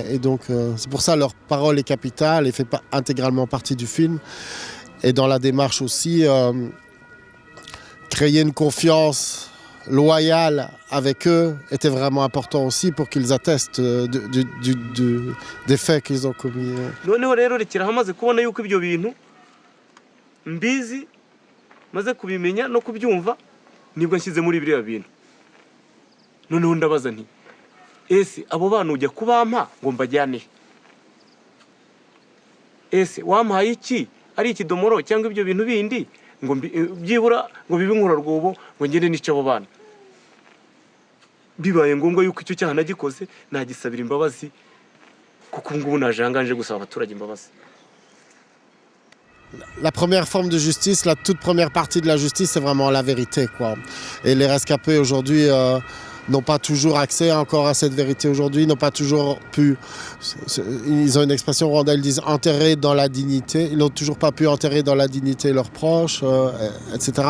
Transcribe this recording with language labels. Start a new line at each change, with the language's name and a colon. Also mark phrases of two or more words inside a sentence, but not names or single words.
French: Et donc, c'est pour ça que leur parole est capitale et fait pas intégralement partie du film. Et dans la démarche aussi, créer une confiance loyal avec eux était vraiment important aussi pour qu'ils attestent des faits qu'ils ont commis.
Kinyarwanda: Noneho rero rekera hamaze kubona yuko ibyo bintu mbizi maze kubimenya no kubyumva nibwo nshyize muri biriya bintu. Noneho ndabaza nti ese abo bana ujya kubampa ngo mbajyane, ese wampaye iki ari ikidomoro cyangwa ibyo bintu bindi ngo byibura ngo bibe inkurarwobo ngo ngende nice abo bana. Bibaye ngombwa yuko icyo cyaha nagikoze nagisabira imbabazi, kuko ngubu najanganje gusaba abaturage imbabazi.
French: La première forme de justice, la toute première partie de la justice, c'est vraiment la vérité, quoi. Et les rescapés aujourd'hui n'ont pas toujours accès encore à cette vérité aujourd'hui, n'ont pas toujours pu, ils ont une expression rwandaise, ils disent enterrer dans la dignité, ils n'ont toujours pas pu enterrer dans la dignité leurs proches, etc.